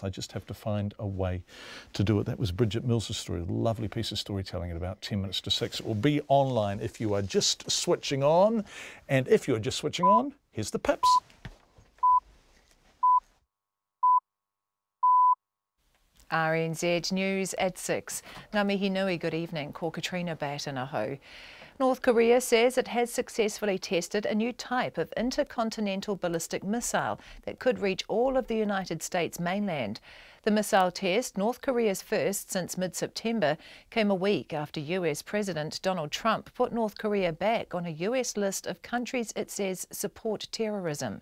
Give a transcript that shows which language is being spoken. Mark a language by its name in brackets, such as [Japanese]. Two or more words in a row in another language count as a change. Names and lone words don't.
[English] I just have to find a way to do it. That was Bridget Mills' story, a lovely piece of storytelling at about 10 minutes to 6. It will be online if you are just switching on. And if you're just switching on, here's the pips. RNZ News at 6. [Māori] Ngā mihi nui, [English] good evening. Ko Katrina Batanaho. North Korea says it has successfully tested a new type of intercontinental ballistic missile that could reach all of the United States mainland. The missile test, North Korea's first since mid-September, came a week after US President Donald Trump put North Korea back on a US list of countries it says support terrorism.